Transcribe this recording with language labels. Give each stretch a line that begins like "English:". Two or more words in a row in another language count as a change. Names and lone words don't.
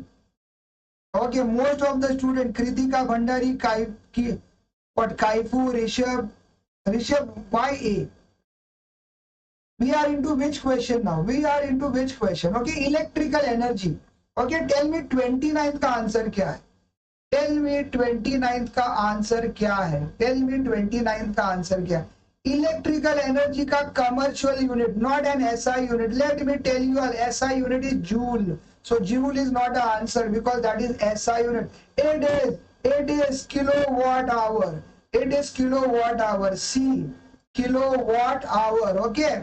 English: Okay, most of the students, Kritika, Bhandari, Kaifu, Rishabh, why A? We are into which question now? We are into which question? Okay, electrical energy.
Hindi: Okay,
English: tell me
Hindi: 29th का आंसर क्या है?
English: Tell me
Hindi: 29th का आंसर क्या है?
English: Tell me
Hindi: 29th का आंसर क्या है?
English: Electrical energy का commercial unit, not an SI unit. Let me tell you, SI unit is joule. So joule is not the answer because that is SI unit. It is kilowatt hour. It is kilowatt hour. C, kilowatt hour. Okay.